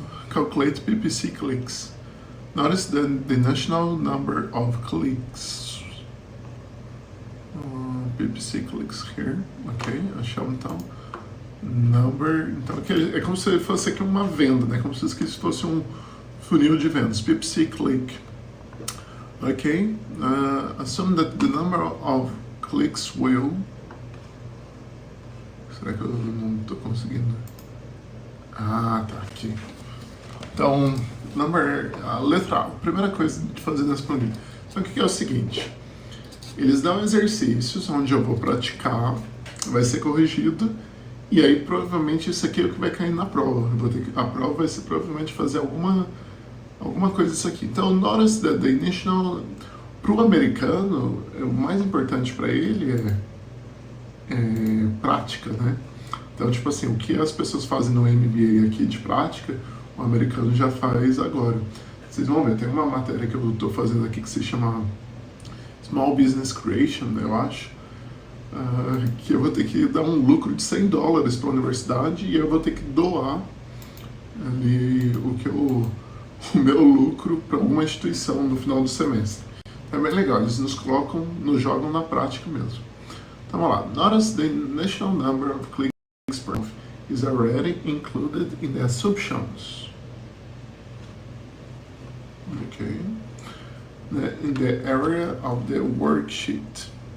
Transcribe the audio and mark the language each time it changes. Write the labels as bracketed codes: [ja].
[en] Calculate PPC clicks. Notice the national number of clicks. PPC clicks here. Ok, [pt] achamos então. [en] Number. [pt] Então é como se fosse aqui uma venda, né? Como se isso fosse um funil de vendas. [en] PPC click. Ok. Assume that the number of clicks will. [pt] Será que eu não estou conseguindo? Ah, tá aqui. Então, a letra A, a primeira coisa de fazer nessa planilha. Então, o que é o seguinte? Eles dão exercícios onde eu vou praticar, vai ser corrigido, e aí provavelmente isso aqui é o que vai cair na prova. A prova vai ser provavelmente fazer alguma coisa disso aqui. Então, [en] notice that the initial... [pt] Para o americano, o mais importante para ele é prática, né? Então, tipo assim, o que as pessoas fazem no MBA aqui de prática, o americano já faz agora. Vocês vão ver, tem uma matéria que eu estou fazendo aqui que se chama Small Business Creation, eu acho, que eu vou ter que dar um lucro de $100 para a universidade e eu vou ter que doar ali o meu lucro para alguma instituição no final do semestre. É bem legal, eles nos jogam na prática mesmo. Então vamos lá. [en] Notice the national number of clicks per month is already included in the assumptions. Okay. In the area of the worksheet.